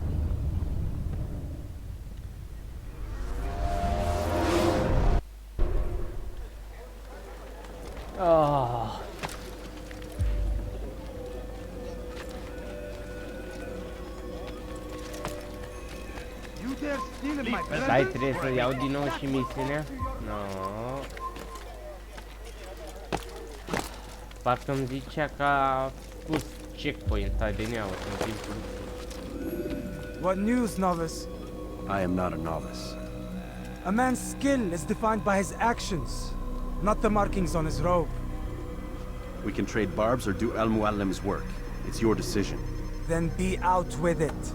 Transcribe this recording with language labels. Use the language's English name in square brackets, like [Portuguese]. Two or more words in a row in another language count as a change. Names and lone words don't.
[English] Oh. You dare steal my [Romanian] Stai, trebuie să iau din nou și misiunea? [English] No. [Romanian] Parcă îmi zicea că a pus checkpoint ADN-ul în timpul. [English] What news, novice? I am not a novice. A man's skill is defined by his actions, not the markings on his robe. We can trade barbs or do Al Muallim's work. It's your decision. Then be out with it.